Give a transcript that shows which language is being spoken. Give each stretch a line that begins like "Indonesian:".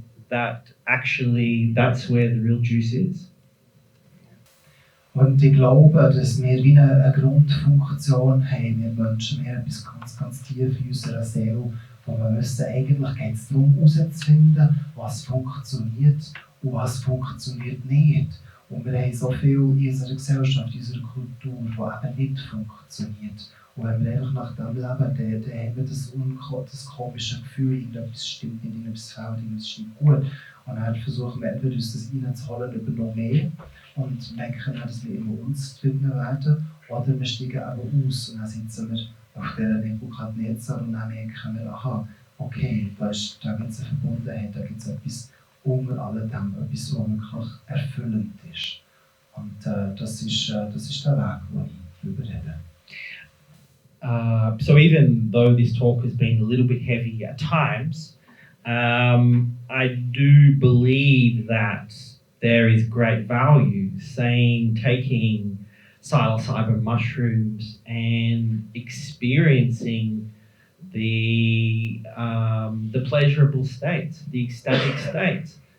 English: That's where the real juice is.
German: Und ich glaube, dass wir wie eine Grundfunktion haben, wir Menschen, wir haben etwas ganz, ganz tief in unserer Seele, wo wir wissen, eigentlich geht es darum, herauszufinden, was funktioniert und was funktioniert nicht. Und wir haben so viel in unserer Gesellschaft, in unserer Kultur, die eben nicht funktioniert. Und wenn wir einfach nach dem leben, dann haben wir das komische Gefühl, irgendetwas stimmt nicht, irgendetwas fehlt, irgendetwas ist nicht gut. Und dann versuchen wir entweder uns das reinzuholen über noch mehr und merken dann, dass wir immer unzufriedener werden, oder wir steigen aber aus und dann sitzen wir auf dieser Nebukadnezar und dann merken wir, aha, okay, da gibt es eine Verbundenheit, da gibt es etwas unter alledem, etwas, was wirklich erfüllend ist. Und das ist der Weg, den ich darüber rede.
English: So even though this talk has been a little bit heavy at times, I do believe that there is great value taking psilocybin mushrooms and experiencing the pleasurable states, the ecstatic states.